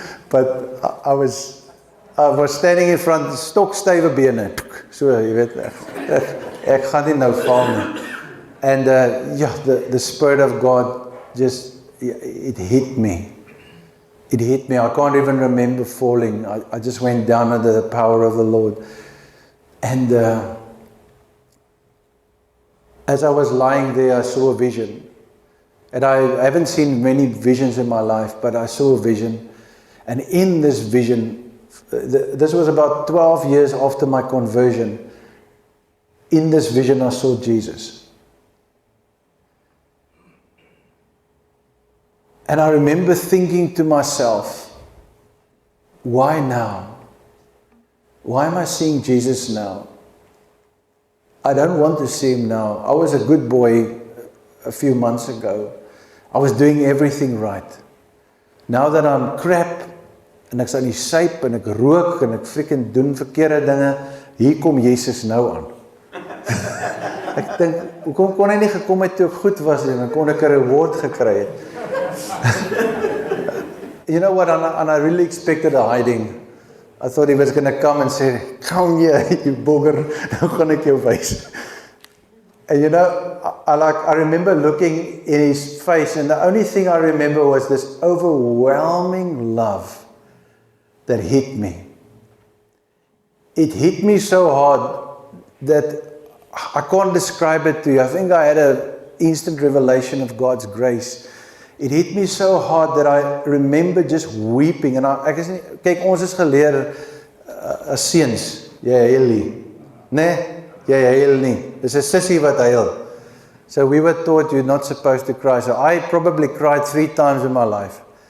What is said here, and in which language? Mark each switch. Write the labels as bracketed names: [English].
[English] But I was standing in front, [Afrikaans] stokstywe bene. So, jy weet, ek gaan nie nou val nie. [English] And the Spirit of God just, it hit me. It hit me. I can't even remember falling. I just went down under the power of the Lord. And as I was lying there, I saw a vision. And I haven't seen many visions in my life, but I saw a vision. And in this vision, this was about 12 years after my conversion. In this vision, I saw Jesus. And I remember thinking to myself, why now? Why am I seeing Jesus now? I don't want to see him now. I was a good boy a few months ago. I was doing everything right. Now that I'm crap, [Afrikaans] en ek's aan die syp, en ek rook, en ek freaking doen verkeerde dinge, hier kom Jesus nou aan. Ek dink, hoekom kon hy nie gekom het toe ek goed was, en dan kon ek 'n reward gekry het. [English] You know what, and I really expected a hiding. I thought he was going to come and say, come here, you booger, [Afrikaans] nou gaan ek jou wys. [English] And I remember looking in his face, and the only thing I remember was this overwhelming love that hit me. It hit me so hard that I can't describe it to you. I think I had an instant revelation of God's grace. It hit me so hard that I remember just weeping. [Afrikaans] En kyk, ons is geleer as seuns, jy huil nie. Nee, jy huil nie. Dis 'n sussie wat huil. [English] So we were taught you're not supposed to cry. So I probably cried 3 times in my life.